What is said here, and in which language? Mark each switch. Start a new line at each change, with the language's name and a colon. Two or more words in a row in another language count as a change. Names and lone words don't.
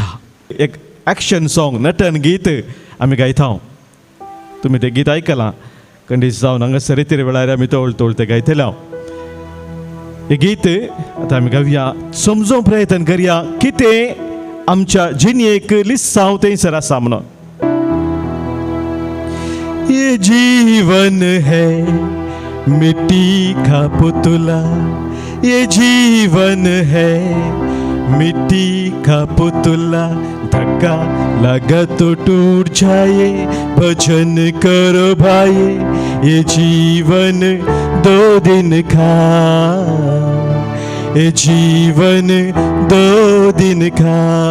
Konkani: एक
English: action song,
Konkani: नटन गीत आमी गायता. तुमी तें गीत आयकलां. कंडीस जावन हांगासर रितीर वेळार आमी तोळ तें गायतले. हे गीत आतां आमी गावया, समजूंक प्रयत्न करया कितें आमच्या जिणेक लिस्सांव थंयसर आसा म्हणून.
Hindi: ये जीवन है मिट्टी का पुतला, ये जीवन है मिट्टी का पुतला, धक्का लगा तो टूट जाए, भजन करो भाई, ये जीवन 2 दिन का, ये जीवन 2 दिन का,